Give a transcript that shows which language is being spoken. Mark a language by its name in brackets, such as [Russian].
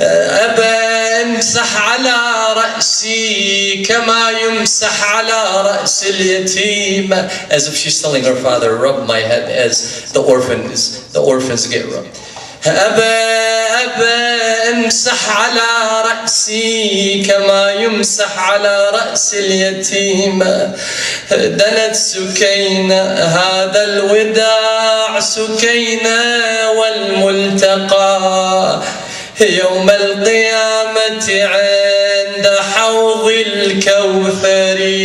[Arabic] أبا امسح على رأسي كما يمسح على رأس اليتيم. [English] As if she's telling her father, rub my head as the orphans get rubbed. [Arabic] أبا امسح على رأسي كما يمسح على رأس اليتيم. دنت سكينة هذا الوداع سكينة والملتقى يوم القيامة عند حوض الكوثر.